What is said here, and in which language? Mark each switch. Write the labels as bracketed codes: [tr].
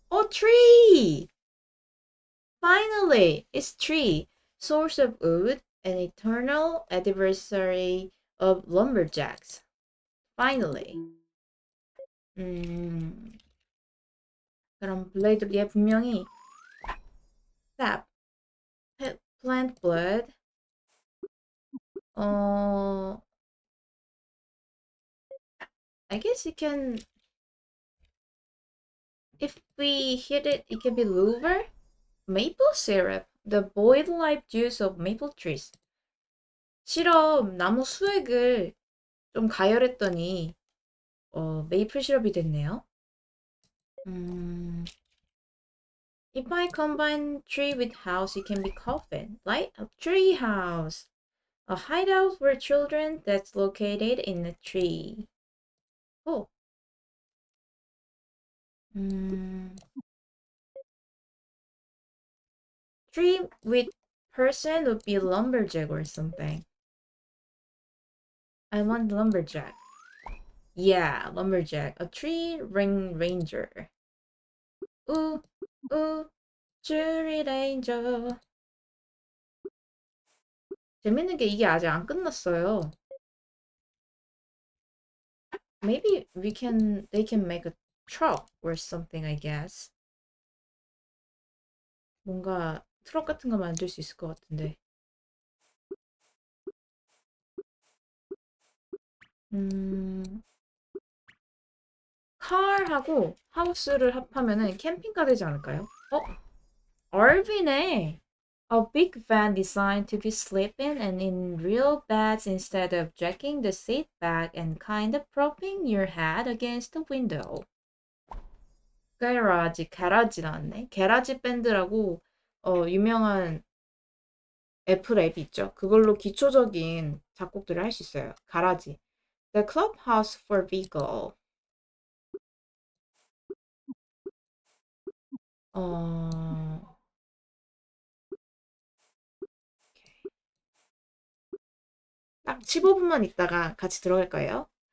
[en] Tree. Finally, it's tree, source of wood, an eternal adversary of lumberjacks. Finally. [ko] 음, 그럼 블레이드 얘 분명히 [en] sap, plant blood. 어, I guess it can, if we hit it, it can be liver, maple syrup, the boiled life juice of maple trees. [ko] 시럽 나무 수액을 좀 가열했더니 메이플 시럽이 됐네요. [en] 음, if I combine tree with house, it can be coffin, like a tree house, a hideout for children that's located in a tree. Oh, 음, tree with person would be lumberjack or something. I want lumberjack. Yeah, lumberjack. A tree ring ranger. Ooh, ooh, tree ranger. [ko] 재밌는 게 이게 아직 안 끝났어요. [en] Maybe they can make a truck or something, I guess. [ko] 뭔가 트럭 같은 거 만들 수 있을 것 같은데. 음, car하고 house를 합하면은 캠핑카 되지 않을까요? RV네. [en] A big van designed to be sleeping and in real beds instead of jacking the seat back and kind of propping your head against the window. [ko] 게라지 나왔네. 게라지 밴드라고 유명한 애플 앱이 있죠. 그걸로 기초적인 작곡들을 할 수 있어요. 가라지. [en] The Clubhouse for Vehicle. [ko] 어, 딱 15분만 있다가 같이 들어갈 거예요.